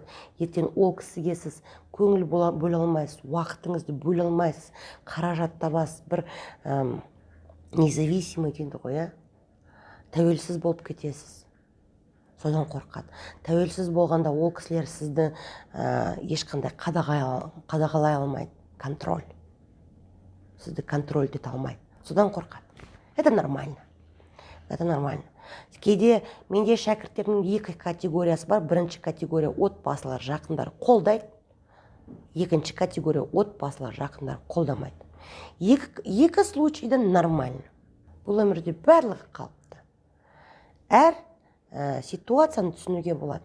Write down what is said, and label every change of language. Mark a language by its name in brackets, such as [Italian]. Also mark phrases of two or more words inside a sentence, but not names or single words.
[Kazakh] Ертең ол кісіге сіз көңіл бөле алмайсыз, уақытыңызды бөле алмайсыз, қаражат табасыз, бір независимый дейді ғой, тәуелсіз болып кетесіз. Содан қорқады. Тәуелсіз болғанда ол кісілер сізді ешқандай қадағалай алмайды. Контроль. Сізді контроль ете алмайды. Содан қорқады. [Russian] Это нормально. Это нормально. [Kazakh] Кейде менде шәкірттердің екі категориясы бар. Бірінші категория отбасылар, жақындар қолдайды. Екінші категория отбасылар, жақындар қолдамайды. Екі [Russian] случайда нормально. [Kazakh] Бұл өмірде барлығы қалыпты. Әр ситуацияны түсінуге болады.